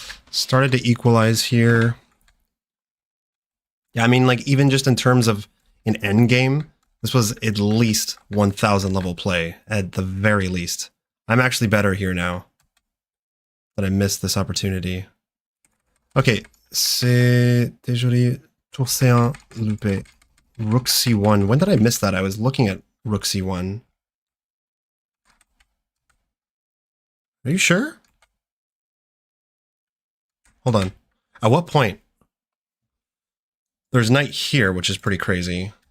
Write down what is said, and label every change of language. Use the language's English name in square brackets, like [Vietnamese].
[English] Started to equalize here. Yeah, I mean, like, even just in terms of an endgame, this was at least 1,000 level play, at the very least. I'm actually better here now. But I missed this opportunity. [French] Okay, c'est déjoué, tour C1, loupé. [English] Rook C1. When did I miss that? I was looking at Rook C1. Are you sure? Hold on. At what point? There's knight here, which is pretty crazy.